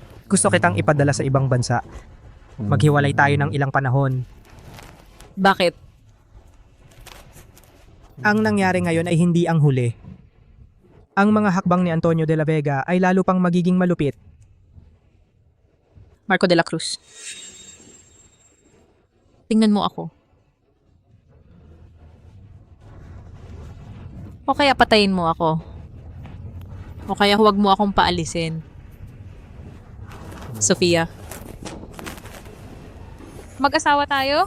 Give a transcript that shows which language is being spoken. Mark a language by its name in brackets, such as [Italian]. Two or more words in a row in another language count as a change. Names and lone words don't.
[Filipino] Gusto kitang ipadala sa ibang bansa. Maghiwalay tayo ng ilang panahon. Bakit? Ang nangyari ngayon ay hindi ang huli. Ang mga hakbang ni Antonio de la Vega ay lalo pang magiging malupit. Marco de la Cruz. Tingnan mo ako. O kaya patayin mo ako. O kaya huwag mo akong paalisin. Sofia. Mag-asawa tayo?